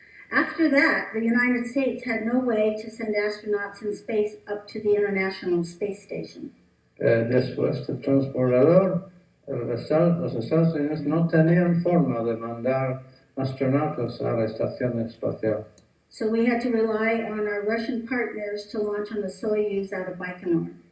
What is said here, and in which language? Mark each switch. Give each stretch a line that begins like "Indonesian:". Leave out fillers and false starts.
English: After that, the United States had no way to send astronauts in space up to the International Space Station.
Spanish: Después del transportador, los Estados Unidos no tenían forma de mandar astronautas a la estación espacial.
English: So we had to rely on our Russian partners to launch on the Soyuz out of Baikonur.